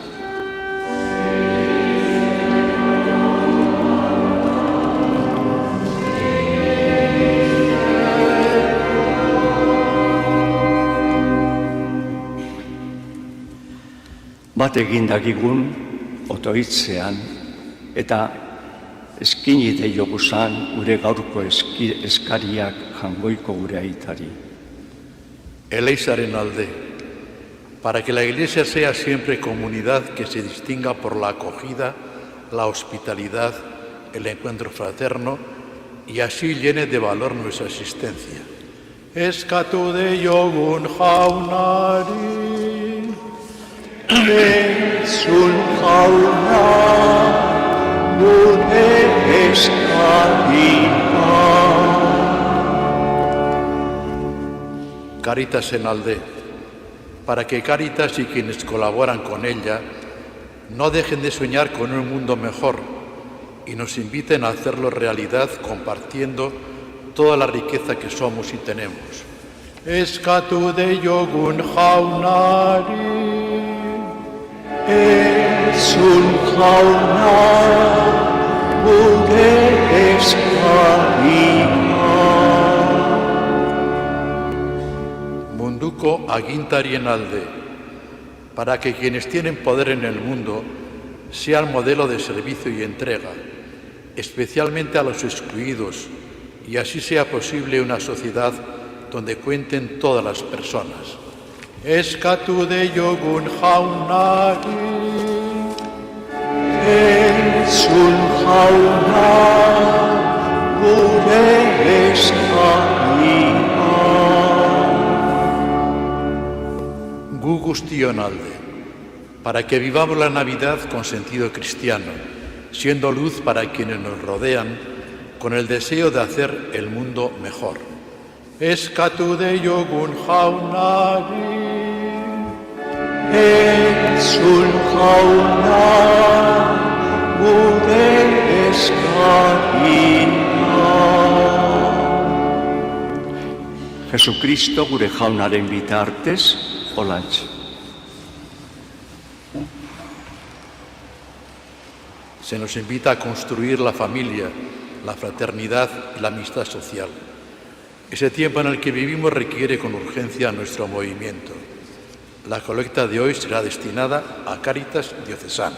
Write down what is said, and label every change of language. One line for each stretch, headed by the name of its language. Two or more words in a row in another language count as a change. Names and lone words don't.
Basque: Bat egin dakigun, otoitzean, eta eskini deioguzan gure gaurko eskariak jangoiko gure aitari. Eleizaren alde,
Spanish: para que la Iglesia sea siempre comunidad que se distinga por la acogida, la hospitalidad, el encuentro fraterno y así llene de valor nuestra existencia.
Basque: Eskatu deiogun jaunari, Entzun jauna, gure eskaria.
Spanish: Cáritas
Basque: en alde,
Spanish: para que Cáritas y quienes colaboran con ella no dejen de soñar con un mundo mejor y nos inviten a hacerlo realidad compartiendo toda la riqueza que somos y tenemos.
Basque: Eskatu deiogun jaunari, Entzun jauna, gure eskaria. Munduko agintarien alde,
Spanish: para que quienes tienen poder en el mundo sean modelo de servicio y entrega, especialmente a los excluidos, y así sea posible una sociedad donde cuenten todas las personas.
Basque: Eskatu deiogun jaunari, Entzun jauna, gure eskaria. Gu guztion alde,
Spanish: para que vivamos la Navidad con sentido cristiano, siendo luz para quienes nos rodean, con el deseo de hacer el mundo mejor.
Basque: Eskatu deiogun jaunari, Entzun jauna, gure eskaria. Jesucristo gure jaunaren bitartez, olantxe.
Spanish: Se nos invita a construir la familia, la fraternidad y la amistad social. Ese tiempo en el que vivimos requiere con urgencia nuestro movimiento. La colecta de hoy será destinada a Cáritas Diocesana.